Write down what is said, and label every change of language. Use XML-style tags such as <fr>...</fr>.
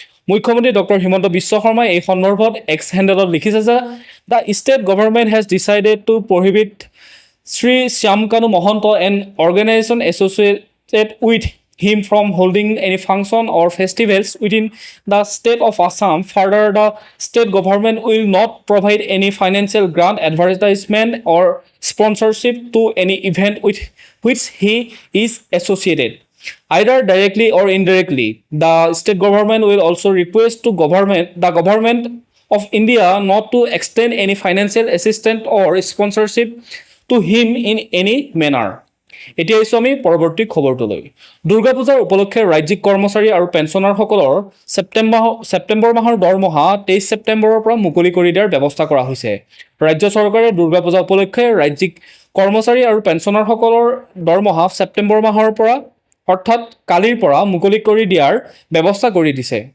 <as>মুখ্যমন্ত্ৰী ডক্টৰ হিমন্ত বিশ্ব শৰ্মাই এই সন্দৰ্ভত এক্স হেণ্ডেলত লিখিছে যে</as> <en>The state government has decided to prohibit Shri Shyamkanu Mahanta and organisation associated with him from holding any function or festivals within the state of Assam. Further, the state government will not provide any financial grant, advertisement or sponsorship to any event with which he is associated, either directly or indirectly. The state government will also request to the government of India not to extend any financial assistance or sponsorship to him in any manner.</en> <as>এতিয়া আহিছোঁ আমি পৰৱৰ্তী খবৰটোলৈ। দুৰ্গা পূজাৰ উপলক্ষে ৰাজ্যিক কৰ্মচাৰী আৰু পেঞ্চনাৰসকলৰ ছেপ্টেম্বৰ মাহৰ দৰমহা 23 ছেপ্টেম্বৰৰ পৰা মুকলি কৰি দিয়াৰ ব্যৱস্থা কৰা হৈছে। ৰাজ্য চৰকাৰে দুৰ্গা পূজা উপলক্ষে ৰাজ্যিক কৰ্মচাৰী আৰু পেঞ্চনাৰসকলৰ দৰমহা ছেপ্টেম্বৰ মাহৰ পৰা অৰ্থাৎ কালিৰ পৰা মুকলি কৰি দিয়াৰ ব্যৱস্থা কৰি দিছে।</as>